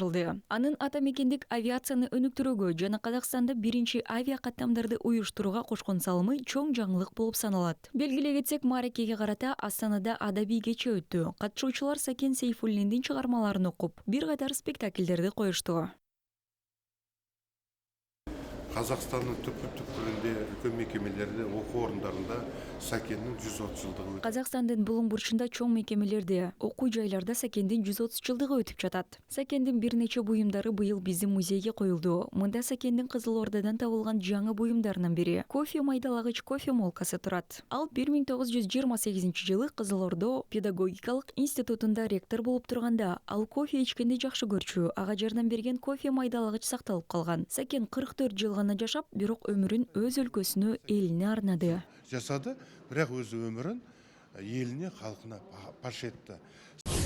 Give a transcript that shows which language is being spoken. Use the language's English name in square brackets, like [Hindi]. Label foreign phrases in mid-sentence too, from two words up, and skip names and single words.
[Kyrgyz] Анын ата мекендик авиацияны өнүктүрүүгө жана Казакстанда биринчи авиа каттамдарды уюштурууга кошкон салымы чоң жаңылык болуп саналат. Белгилей кетсек, мааракеге карата Астанада адабий кече өттү. Катышуучулар Сакен Сейфуллиндин чыгармаларын окуп, бир катар спектакльдерди коюшту. [Kazakh] Қазақстанның түпкір-түпкірінде, үлкен мекемелерде, оқу орындарында Сакеннің 130 жылдығы өтіп. [Kyrgyz] Казакстандын булуң бурчунда чоң мекемелерде, окуу жайларда Сакендин 130 жылдыгы өтүп жатат. Сакендин бир нече буюмдары быйыл биздин музейге коюлду. Мында Сакендин Кызыл Ордадан табылган жаңы буюмдарынан бири кофе майдалагыч кофе молкасы турат. Ал 1928 жылы Кызыл Ордо педагогикалык институтунда ректор болуп турганда, ал кофе ичкенди жакшы көрчү, ага жардам берген кофе майдалагыч сакталып калган. Сакен 44 жыл гана жашап, бирок өмүрүн өз өлкөсүнө, элине арнады. [Kazakh] Жасады, бірақ өз өмірін еліне, халқына паш етті.